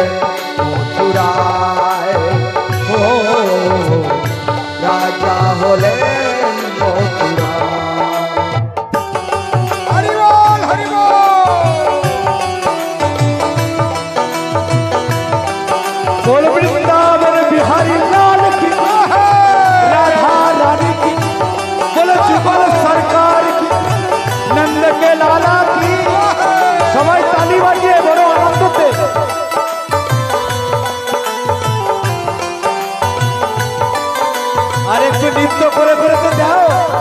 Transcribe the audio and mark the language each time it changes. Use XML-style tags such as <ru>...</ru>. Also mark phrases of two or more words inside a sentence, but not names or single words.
<bn>মথুরায় ও রাজা হলে মথুরায় হরিবল হরিবল</bn> <hi>बोल वृंदावन बिहारी लाल की राधा रानी की बोलो जुगल सरकार की नंद के लाला की</hi> <bn>সবাই তালি বাজিয়ে বড় আনন্দতে আর একটু নৃত্য করে করে তো দাও।</bn>